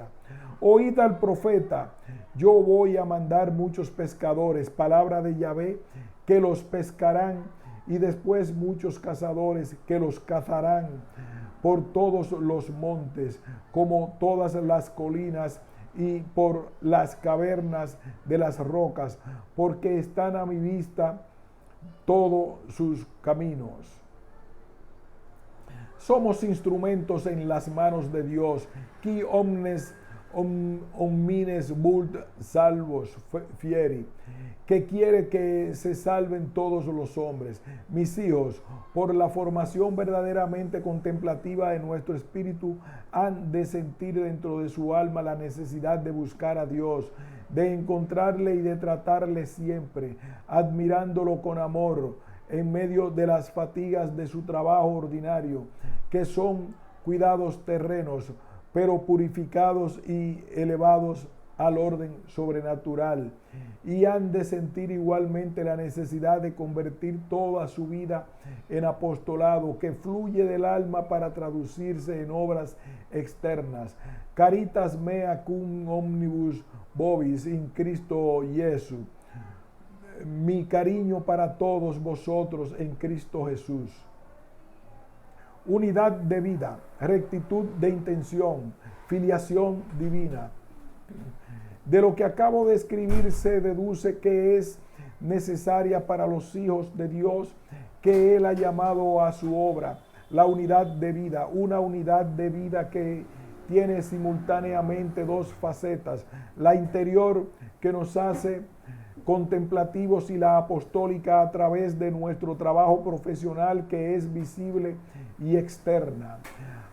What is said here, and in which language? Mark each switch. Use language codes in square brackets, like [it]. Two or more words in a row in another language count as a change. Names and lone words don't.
[es] Oíd al profeta, yo voy a mandar muchos pescadores, palabra de Yahvé, que los pescarán, y después muchos cazadores que los cazarán por todos los montes, como todas las colinas y por las cavernas de las rocas, porque están a mi vista todos sus caminos. Somos instrumentos en las manos de Dios. [la] Qui omnes homines vult salvos fieri, [es] que quiere que se salven todos los hombres. Mis hijos, por la formación verdaderamente contemplativa de nuestro espíritu, han de sentir dentro de su alma la necesidad de buscar a Dios, de encontrarle y de tratarle siempre, admirándolo con amor en medio de las fatigas de su trabajo ordinario, que son cuidados terrenos, pero purificados y elevados al orden sobrenatural, y han de sentir igualmente la necesidad de convertir toda su vida en apostolado que fluye del alma para traducirse en obras externas. [la] Caritas mea cum omnibus vobis in Cristo Jesús. [es] Mi cariño para todos vosotros en Cristo Jesús. Unidad de vida, rectitud de intención, filiación divina. De lo que acabo de escribir se deduce que es necesaria para los hijos de Dios que Él ha llamado a su obra, la unidad de vida, una unidad de vida que tiene simultáneamente dos facetas, la interior que nos hace contemplativos y la apostólica a través de nuestro trabajo profesional que es visible y externa.